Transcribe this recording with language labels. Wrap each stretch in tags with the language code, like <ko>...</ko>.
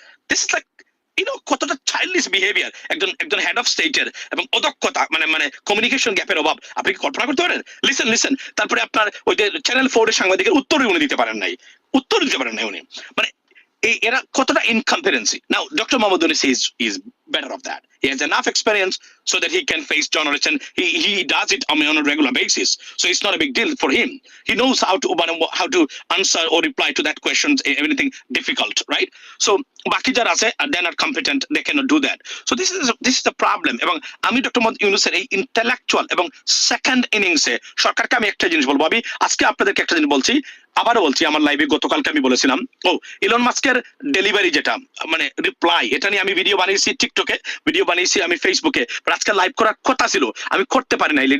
<en>this is like</en> <bn>কতটা childish behaviour একজন head of স্টেটের, এবং অদক্ষতা মানে কমিউনিকেশন গ্যাপের অভাব আপনি কি কল্পনা করতে পারেন?</bn> <en>Listen.</en> <bn>তারপরে আপনার ওই যে চ্যানেল 4 এর সাংবাদিকের উত্তরই উনি দিতে পারেন নাই উনি, মানে এরা কতটা ইনকম্পারেন্সি।</bn> <en>Now doctor Muhammad Yunus is better of that. He has enough experience so that he can face journalists, and he does it on a regular basis. So it's not a big deal for him. He knows how to answer or reply to that questions, anything difficult, right? So</en> <bn>বাকি যারা আছে</bn> <en>they're not competent, they cannot do that. So this is the problem.</en> <bn>এবং আমি doctor Mohammad ইউনূসের এই intellectual এবং second ইনিংসে সরকারকে আমি একটা জিনিস বলবো, আমি আজকে আপনাদেরকে একটা জিনিস বলছি, আবারও বলছি, আমার লাইভে গতকালকে আমি বলেছিলাম, ইলন মাস্কের ডেলিভারি যেটা মানে রিপ্লাই, এটা নিয়ে আমি ভিডিও বানিয়েছি টিকটকে, ভিডিও বানিয়েছি আমি ফেসবুকে, আজকে লাইভ করার কথা ছিল, আমি করতে পারি নাই।</bn>